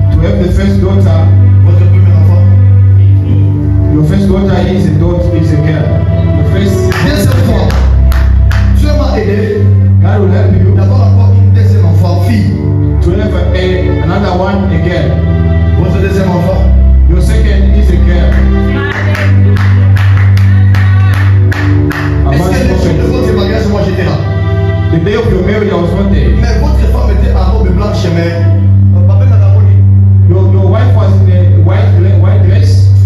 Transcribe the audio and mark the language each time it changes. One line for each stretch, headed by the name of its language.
English: to have the first daughter.
French: Votre premier enfant.
English: Your first daughter is a girl. Your first
French: Deuxième fois, Dieu m'a aidé
English: God will help you
French: d'avoir encore une deuxième enfant fille.
English: to have another one, a girl.
French: Votre deuxième enfant.
English: Your second is a girl.
French: Est-ce que le jour de votre mariage, moi j'étais là?
English: The day of your marriage, I was not there.
French: Mais votre femme était en robe blanche, mais Papa n'a pas connu.
English: Your wife was in a white dress.